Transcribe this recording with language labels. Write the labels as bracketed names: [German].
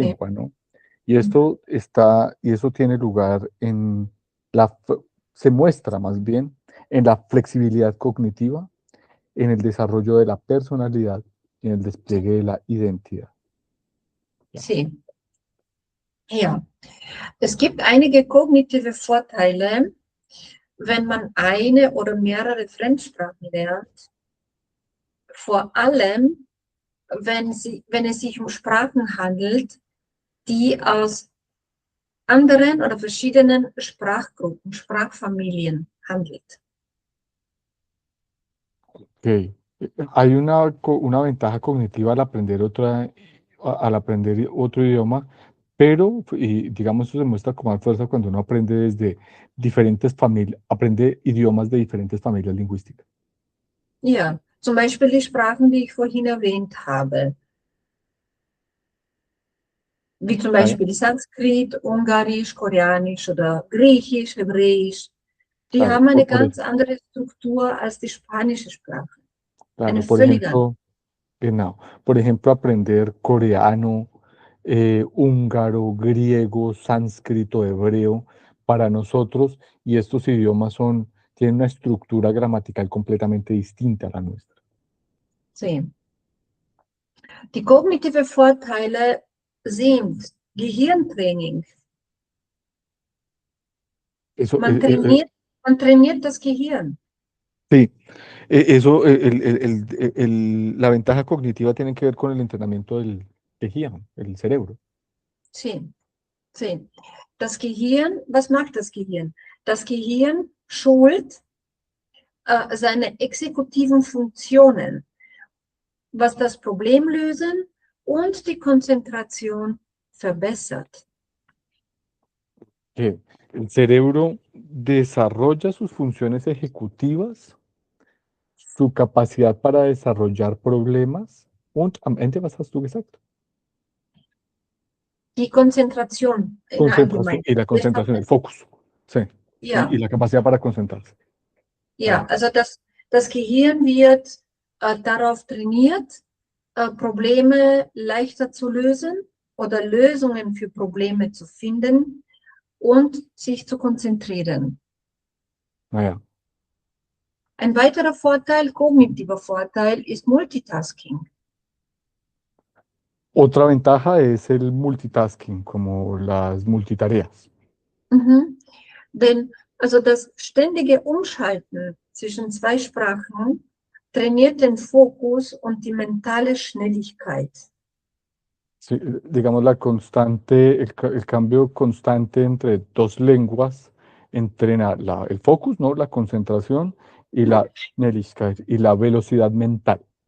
[Spanish] lengua, ¿no? Y esto está, y eso tiene lugar en la, se muestra más bien en la flexibilidad cognitiva, en el desarrollo de la personalidad y en el despliegue de la identidad. Ya. sí. Ja. [German] Es gibt einige kognitive Vorteile, wenn man eine oder mehrere Fremdsprachen lernt. Vor allem, wenn es sich um Sprachen handelt, die aus anderen oder verschiedenen Sprachgruppen, Sprachfamilien handelt. Ok. [Spanish] Hay una ventaja cognitiva al aprender otro idioma, pero y digamos eso se muestra con más fuerza cuando uno aprende desde diferentes familias, aprende idiomas de diferentes familias lingüísticas. [German] Ja, zum Beispiel die Sprachen, die ich vorhin erwähnt habe, wie zum Ah, Beispiel Sanskrit, Ungarisch, Koreanisch oder Griechisch, Hebräisch. Die [Spanish] claro, [German] haben eine ganz andere Struktur als die spanische Sprache. Eine [Spanish] claro, por [German] völlig andere. [Spanish] ejemplo, no, por ejemplo, aprender coreano, húngaro, griego, sánscrito, hebreo, para nosotros, y estos idiomas tienen una estructura gramatical completamente distinta a la nuestra. Sí. [German] Die kognitive Vorteile sind Gehirntraining. [Spanish] Eso, [German] Man trainiert das Gehirn. [Spanish] sí, eso, la ventaja cognitiva tiene que ver con el entrenamiento del tejido, el cerebro. Sí, sí. [German] Das Gehirn, was macht das Gehirn? Das Gehirn schult seine exekutiven Funktionen, was das Problem lösen und die Konzentration verbessert. [Spanish] Que el cerebro desarrolla sus funciones ejecutivas, su capacidad para desarrollar problemas [German] und am Ende, was hast du gesagt? Die Konzentration in [Spanish] Concentración [German] allgemein. [Spanish] y la concentración, el focus. Sí. [German] Ja, [Spanish] Y la capacidad para concentrarse. [German] ja, also das Gehirn wird darauf trainiert, Probleme leichter zu lösen oder Lösungen für Probleme zu finden und sich zu konzentrieren. Naja. Ein weiterer Vorteil, kognitiver Vorteil, ist Multitasking. [Spanish] Otra ventaja es el multitasking, como las multitareas. Mhm. [German] Denn also das ständige Umschalten zwischen zwei Sprachen trainiert den Fokus und die mentale Schnelligkeit. [Spanish] Sí, digamos, la constante, el cambio constante entre dos lenguas entrena el focus, ¿no? La concentración y la Schnelligkeit y la velocidad mental.